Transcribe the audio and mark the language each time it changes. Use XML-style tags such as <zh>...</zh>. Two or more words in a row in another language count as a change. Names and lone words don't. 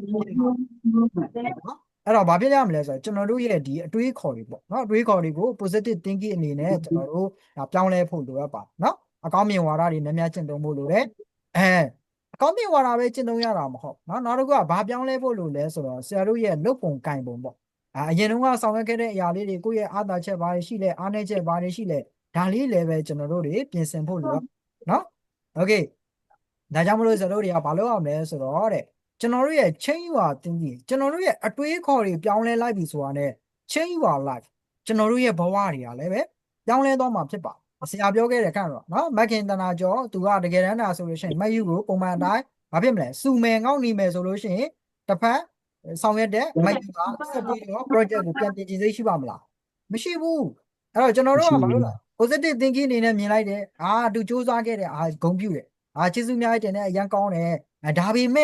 <my>အဲ့တော့ဘာဖြစ်ရမလဲဆိုတော့ကျွန်တော်တို့ရဲ့ဒီအတွေးခေါ်တွေပေါ့နော်အတွေးခေါ်တွေကို</my> <en>positive thinking</en> <my>အနေနဲ့ကျွန်တော်တို့ပြောင်းလဲဖို့လိုအပ်ပါနော်အကောင်းမြင်ဝါဒတွေများများကျင့်သုံးဖို့လိုတယ်အကောင်းမြင်ဝါဒပဲကျင့်သုံးရတာမဟုတ်နော်နောက်တစ်ခုကဘာပြောင်းလဲဖို့လိုလဲဆိုတော့ဆရာတို့ရဲ့လုပ်ပုံကင်ပုံပေါ့အရင်တုန်းကဆောင်ရွက်ခဲ့တဲ့အရာလေးတွေကိုယ့်ရဲ့အားသာချက်ဘာတွေရှိလဲအားနည်း ချက်ဘာတွေရှိလဲဒါလေးလည်းပဲကျွန်တော်တို့တွေပြင်ဆင်ဖို့လိုနော်โอเคဒါကြောင့်မလို့ဆရာတို့တွေကဘာလုပ်ရမလဲဆိုတော့ကျွန်တော်တို့ရဲ့</my> <en>change your thinking</en> <my>ကျွန်တော်တို့ရဲ့အတွေးခေါ်တွေပြောင်းလဲလိုက်ပြီဆိုတာနဲ့</my> <en>change your life</en> <my>ကျွန်တော်တို့ရဲ့ဘဝတွေကလည်းပဲပြောင်းလဲသွားမှာဖြစ်ပါဆရာ ပြောခဲ့တဲ့ခန့်တော့နော်မက်ခင်တနာကျော်သူကတကယ်တမ်းတာဆိုလို့ရှိရင်မက်ယူကိုပုံမှန်တိုင်းဘာဖြစ်မလဲစူမယ်ငေါက်နေမယ်ဆိုလို့ရှိရင်တစ်ဖက်ဆောင်ရွက်တဲ့မက်ယူကဆက်ပြီးတော့ project ကိုပြန်တင်ကြည့်စိ တ်ရှိပါမလားမရှိဘူးအဲ့တော့ကျွန်တော်တို့ကဘာလို့လဲ</my> <en>positive thinking</en> <my>အနေနဲ့မြင်လိုက်တယ်သူစူးစမ်းခဲ့တယ်ဂုဏ်ပြုတယ်ကျေးဇူးများတင်တယ်အရန်ကောင်းတယ်ဒါပေမဲ့</my>